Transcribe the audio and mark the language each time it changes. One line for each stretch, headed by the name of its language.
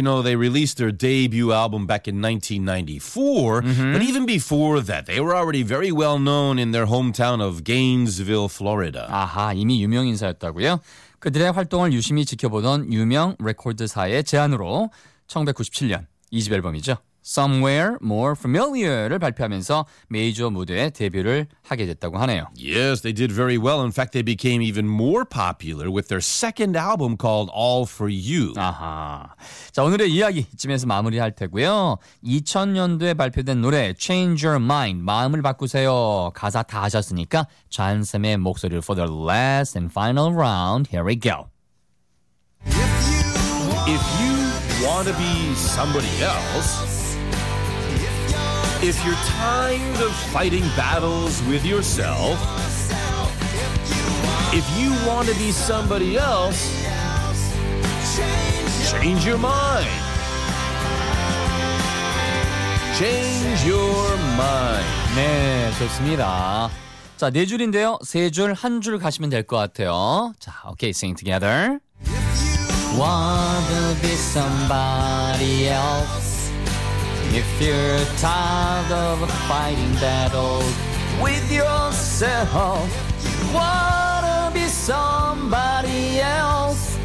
English: You know, they released their debut album back in 1994. Mm-hmm. But even before that, they were already very well known in their hometown of Gainesville, Florida.
Korean: 아하, 이미 유명 인사였다고요? 그들의 활동을 유심히 지켜보던 유명 레코드사의 제안으로 1997년 2집 앨범이죠. Somewhere More Familiar를 발표하면서 메이저 무대에 데뷔를 하게 됐다고 하네요.
English: Yes, they did very well. In fact, they became even more popular with their second album called All For You.
Korean: 아하. 자, 오늘의 이야기 이쯤에서 마무리할 테고요. 2000년도에 발표된 노래 Change Your Mind, 마음을 바꾸세요.
English: 가사 다 하셨으니까 잔쌤의 목소리를 for the last and final round. Here we go. If you want to be somebody else, if you're tired of fighting battles with yourself, if you want to be somebody else, change your mind. Change your mind.
Korean: 네, 좋습니다. 자, 네 줄인데요. 세 줄, 한 줄 가시면 될 것 같아요.
English: 자, okay, sing together. If you want to be somebody else, if you're tired of fighting battles with yourself, wanna be somebody else.